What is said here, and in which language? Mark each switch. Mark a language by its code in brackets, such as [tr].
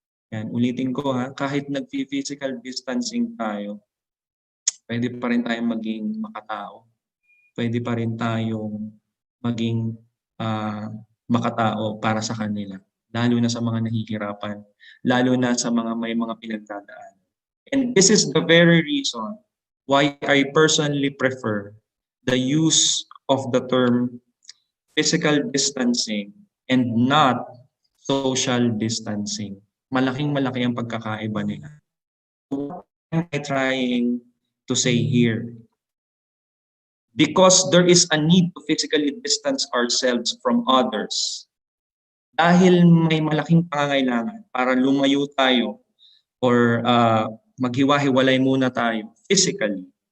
[tl] Yan, ulitin ko ha, kahit nag-physical distancing tayo, pwede pa rin tayong maging makatao. Pwede pa rin tayong maging makatao para sa kanila. Lalo na sa mga nahihirapan, lalo na sa mga may mga pinagdadaan. [en] And this is the very reason why I personally prefer the use of the term physical distancing and not social distancing. [tl] Malaking-malaki ang pagkakaiba nila. [en] What am I trying to say here? Because there is a need to physically distance ourselves from others. [tl] Dahil may malaking pangangailangan para lumayo tayo or maghiwa-hiwalay muna tayo physically.